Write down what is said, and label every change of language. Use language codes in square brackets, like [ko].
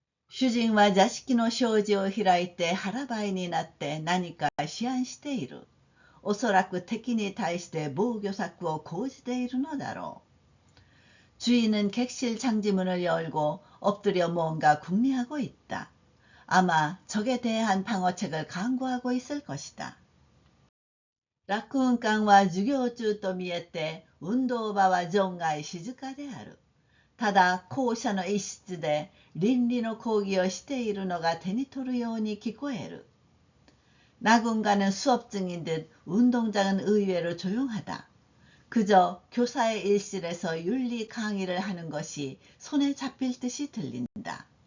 [ja] 主人は座敷の障子を開いて腹ばいになって何か思案している。おそらく敵に対して防御策を講じているのだろう。 [ko] 주인은 객실 장지문을 열고 엎드려 뭔가 궁리하고 있다. 아마 적에 대한 방어책을 강구하고 있을 것이다. [ja] 楽雲館は授業中と見えて運動場は存外静かである。ただ校舎の一室で倫理の講義をしているのが手に取るように聞こえる。 [ko] 낙원가는 수업 중인 듯 운동장은 의외로 조용하다. 그저 교사의 일실에서 윤리 강의를 하는 것이 손에 잡힐 듯이 들린다.